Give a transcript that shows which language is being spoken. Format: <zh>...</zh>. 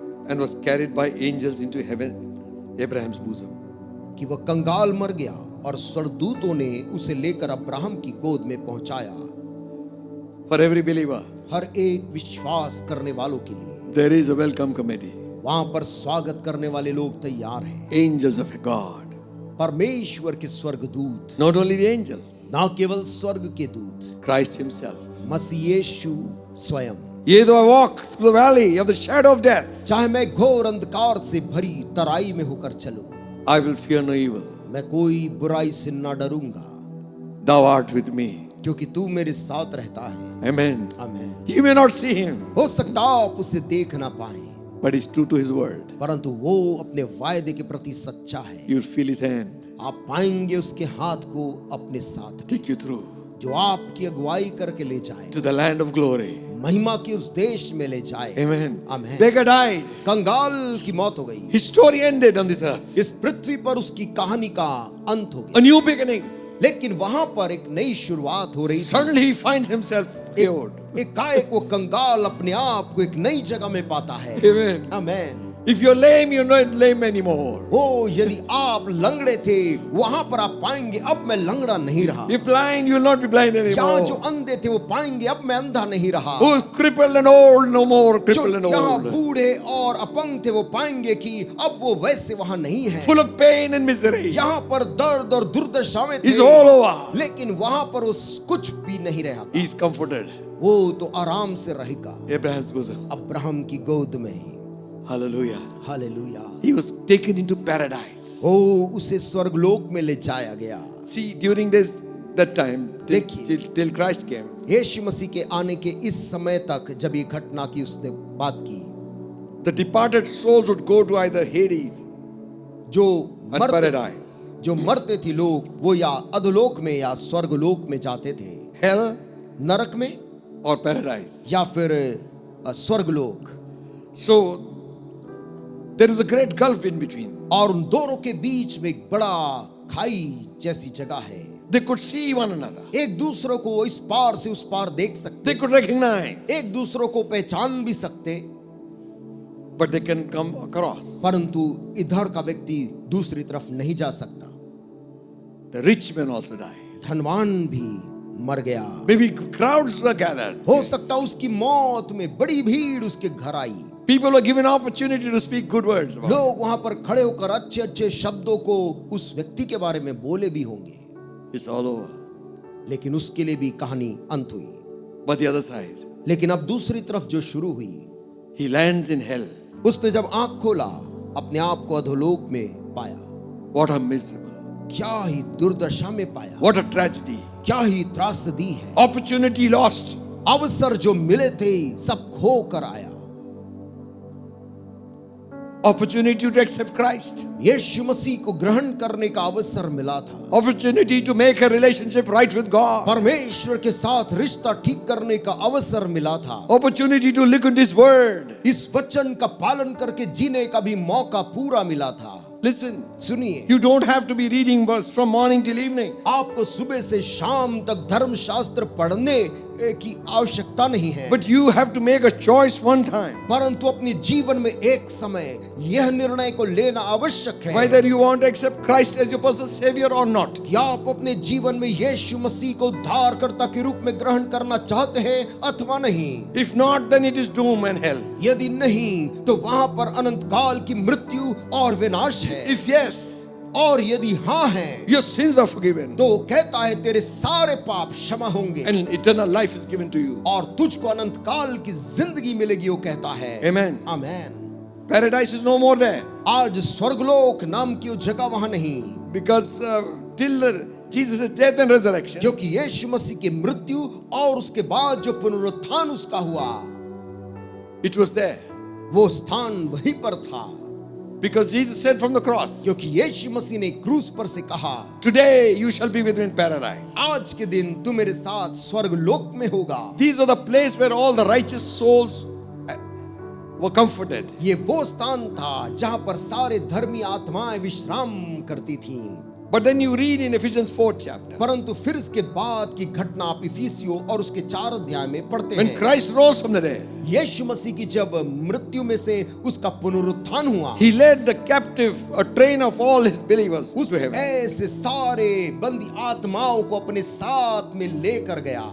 <en>and was carried by angels into heaven, Abraham's bosom.</en> <hi>कि वह कंगाल मर गया और स्वर्गदूतों ने उसे लेकर अब्राहम की गोद में पहुंचाया।</hi> <en>For every believer,</en> <hi>हर एक विश्वास करने वालों के लिए</hi> <en>there is a welcome committee.</en> <hi>वहां पर स्वागत करने वाले लोग तैयार हैं।</hi> <en>Angels of God.</en> <hi>परमेश्वर के स्वर्गदूत,</hi> <en>Not only the angels,</en> <hi>ना केवल स्वर्ग के दूत,</hi> <en>Christ himself.</en> <hi>मसीह यीशु स्वयं।</hi> <en>Yea, though I walk through the valley of the shadow of death,</en> <hi>चाहे मैं घोर अंधकार से भरी तराई में होकर चलूं,</hi> <en>I will fear no evil.</en> <hi>मैं कोई बुराई से न डरूंगा,</hi> <en>Thou art with me.</en> <hi>क्योंकि तू मेरे साथ रहता है।</hi> <en>Amen.</en> <hi>आमीन।</hi> <en>You may not see him,</en> <hi>हो सकता आप उसे देख ना पाए,</hi> <en>but he's true to his word.</en> <hi>परंतु वो अपने वायदे के प्रति सच्चा है।</hi> <en>You'll feel his hand,</en> <hi>आप पाएंगे उसके हाथ को अपने साथ,</hi> <en>take you through</en> <hi>जो आपकी अगुवाई करके ले जाए,</hi> <en>to the land of glory.</en> <hi>महिमा के उस देश में ले जाए।</hi> <en>Amen.</en> <hi>आमीन।</hi> <en>Beggar died.</en> <hi>कंगाल की मौत हो गई,</hi> <en>His story ended on this earth.</en> <hi>इस पृथ्वी पर उसकी कहानी का अंत हो</hi> <en>A</en> <hi>गया,</hi> <en>new beginning.</en> <hi>लेकिन वहां पर एक नई शुरुआत हो रही थी।</hi> <en>Suddenly he finds himself cured.</en> <hi>एकाएक वो कंगाल अपने आप को एक नई जगह में पाता है।</hi> <en>Amen.</en> <hi>आमीन।</hi> <en>If you're lame, you're not lame anymore.</en> <hi>ओ यदि आप लंगड़े थे, वहां पर आप पाएंगे अब मैं लंगड़ा नहीं रहा।</hi> <en>You're blind, you'll not be blind</en> <hi>यहाँ जो</hi> <en>anymore.</en> <hi>अंधे थे वो पाएंगे अब मैं अंधा नहीं रहा।</hi> <en>Who's crippled and old, no more</en> <hi>जो</hi> <en>crippled and</en> <hi>यहाँ</hi> <en>old.</en> <hi>बूढ़े और अपंग थे वो पाएंगे कि अब वो वैसे वहां नहीं है।</hi> <en>Full of pain and misery.</en> <hi>यहाँ पर दर्द और दुर्दशाएं</hi> <en>He's</en> <hi>थे,</hi> <en>all over.</en> <hi>लेकिन वहां पर वो कुछ भी नहीं रहा।</hi> <en>He's comforted.</en> <hi>वो तो आराम से रहेगा</hi> <en>Abraham's bosom.</en> <hi>अब्राहम की गोद में।</hi> <en>Hallelujah.</en> <hi>Hallelujah.</hi> <en>He was taken into paradise.</en> <hi>ओ उसे स्वर्गलोक में ले जाया गया।</hi> <en>See, during that time,</en> <hi>देखिए।</hi> <en>till Christ came,</en> <hi>यीशु मसीह के आने के इस समय तक जब ये घटना की उसने बात की,</hi> <en>the departed souls would go to either Hades</en> <hi>जो</hi> <en>and</en> <hi>मरते</hi> <en>paradise.</en> <hi>जो मरते थे लोग, वो या अधोलोक में या स्वर्गलोक में जाते थे,</hi> <en>Hell</en> <hi>नरक में</hi> <en>or paradise.</en> <hi>या फिर स्वर्गलोक।</hi> <en>So there is a great gulf in between.</en> <hi>और उन दोनों के बीच में एक बड़ा खाई जैसी जगह है।</hi> <en>They could see one another.</en> <hi>एक दूसरों को इस पार से उस पार देख सकते,</hi> <en>They could recognize,</en> <hi>एक दूसरों को पहचान भी सकते,</hi> <en>but they can come across.</en> <hi>परंतु इधर का व्यक्ति दूसरी तरफ नहीं जा सकता।</hi> <en>The rich man also died.</en> <hi>धनवान भी मर गया।</hi> <en>Maybe crowds were gathered.</en> <hi>हो सकता उसकी मौत में बड़ी भीड़ उसके घर आई।</hi> <en>People were given opportunity to speak good words about him.</en> <hi>लोग वहां पर खड़े होकर अच्छे अच्छे शब्दों को उस व्यक्ति के बारे में बोले भी होंगे,</hi> <en>It's all over.</en> <hi>लेकिन उसके लिए भी कहानी अंत हुई।</hi> <en>But the other side,</en> <hi>लेकिन अब दूसरी तरफ जो शुरू हुई,</hi> <en>he lands in hell.</en> <hi>उसने जब आंख खोला अपने आप को अधोलोक में पाया।</hi> <en>What a miserable.</en> <hi>क्या ही दुर्दशा में पाया,</hi> <en>What a tragedy.</en> <hi>क्या ही त्रासदी है।</hi> <en>Opportunity lost.</en> <hi>अवसर जो मिले थे सब खो कर आया।</hi> <en>Opportunity to accept Christ.</en> <hi>यीशु मसीह को ग्रहण करने का अवसर मिला था।</hi> <en>Opportunity to make a relationship right with God.</en> <hi>परमेश्वर के साथ रिश्ता ठीक करने का अवसर मिला था।</hi> <en>Opportunity to live in His word.</en> <hi>इस वचन का पालन करके जीने का भी मौका पूरा मिला था।</hi> <en>Listen,</en> <hi>सुनिए,</hi> <en>you don't have to be reading verse from morning till evening.</en> <hi>आपको सुबह से शाम तक धर्मशास्त्र पढ़ने की आवश्यकता नहीं है,</hi> <en>But you have to make a choice one time.</en> <hi>परंतु अपने जीवन में एक समय यह निर्णय को लेना आवश्यक है</hi> <en>Whether you want to accept Christ as your personal savior or not.</en> <hi>कि आप अपने जीवन में यीशु मसीह को उद्धारकर्ता के रूप में ग्रहण करना चाहते हैं अथवा नहीं।</hi> <en>If not, then it is doom and hell.</en> <hi>यदि नहीं तो वहां पर अनंत काल की मृत्यु और विनाश है।</hi> <en>If yes,</en> <hi>और यदि हाँ है</hi> <en>your sins are forgiven</en> <hi>तो कहता है तेरे सारे पाप क्षमा होंगे</hi> <en>and eternal life is given to you.</en> <hi>और तुझको अनंत काल की जिंदगी मिलेगी, वो कहता है।</hi> <en>Amen.</en> <hi>Amen.</hi> <en>Paradise is no more there</en> <hi>आज स्वर्गलोक नाम की वो जगह वहां नहीं,</hi> <en>because till Jesus' death and resurrection,</en> <hi>क्योंकि यीशु मसीह की मृत्यु और उसके बाद जो पुनरुत्थान उसका हुआ,</hi> <en>it was there.</en> <hi>वो स्थान वहीं पर था।</hi> <en>Because Jesus said from the cross,</en> <hi>क्योंकि यीशु मसीह ने क्रूस पर से कहा,</hi> <en>today you shall be with me in paradise.</en> <hi>आज के दिन तू मेरे साथ स्वर्गलोक में होगा।</hi> <en>These are the place where all the righteous souls were comforted.</en> <hi>ये वो स्थान था जहां पर सारे धर्मी आत्माएं विश्राम करती थीं।</hi> <en>But then you read in Ephesians 4th chapter,</en> <hi>परंतु फिर इसके बाद की घटना आप इफिसियों और उसके 4 अध्याय में पढ़ते</hi> <en>when</en> <hi>हैं।</hi> <en>Christ rose from the dead,</en> <hi>यीशु मसीह की जब मृत्यु में से उसका पुनरुत्थान हुआ,</hi> <en>he led the captive, a train of all his believers to</en> <hi>उसने</hi> <en>heaven.</en> <hi>ऐसे सारे बंदी आत्माओं को अपने साथ में लेकर गया।</hi>